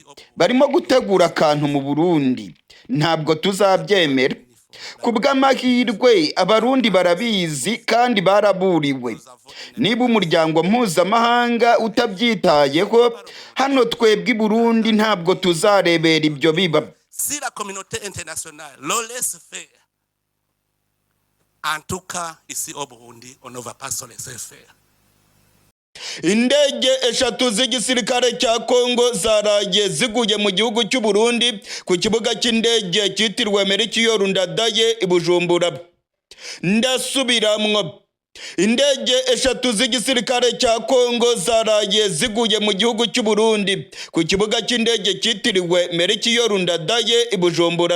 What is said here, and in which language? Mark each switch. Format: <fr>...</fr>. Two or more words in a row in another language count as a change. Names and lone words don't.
<rw>Barimo gutegura akantu mu Burundi. Ntabwo tuzabyemera. Ku bw'amahirwe abarundi barabizi kandi baraburiwe. Niba umuryango mpuzamahanga utabyitayeho, hano twebwe i Burundi ntabwo tuzarebera ibyo biba.</rw> <fr>Si la communauté internationale le laisse faire, en tout cas ici au Burundi, on ne va pas se laisser faire.</fr> <rw>Indege eshatu z'igisirikare cya Kongo zaraye ziguye mu gihugu cy'u Burundi ku kibuga cy'indege cyitiriwe Ejo Ndayishimiye i Bujumbura.</rw> <rn>Ndasubiramwo.</rn> <rw>Indege eshatu z'igisirikare cya Kongo zaraye ziguye mu gihugu cy'u Burundi ku kibuga cy'indege cyitiriwe Ejo Ndayishimiye i Bujumbura.</rw>